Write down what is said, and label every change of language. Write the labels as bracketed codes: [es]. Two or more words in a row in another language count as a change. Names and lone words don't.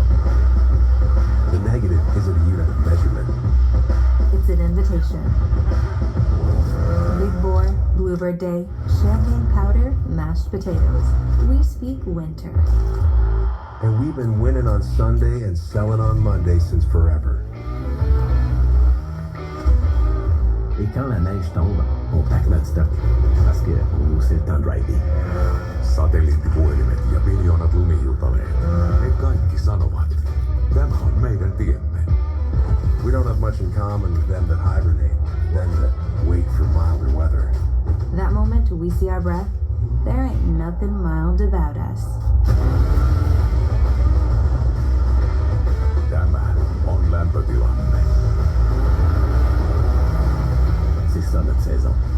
[en] The negative isn't a unit of measurement. It's an invitation. Big Boar, Bluebird Day, champagne powder, mashed potatoes. We speak winter. And we've been winning on Sunday and selling on Monday since forever. [fr] Et quand la neige tombe, on pack notre stock. Parce que c'est le temps de rider. [fi] Satelliittipuhelimet ja miljoonat lumihiutaleet. Ne kaikki sanovat, tämä on meidän tiemme. [en] We don't have much in common with them that hibernate, them that wait for milder weather. That moment we see our breath, there ain't nothing mild about us. [fi] Tämä on lämpötilanne. [fr] C'est ça notre saison.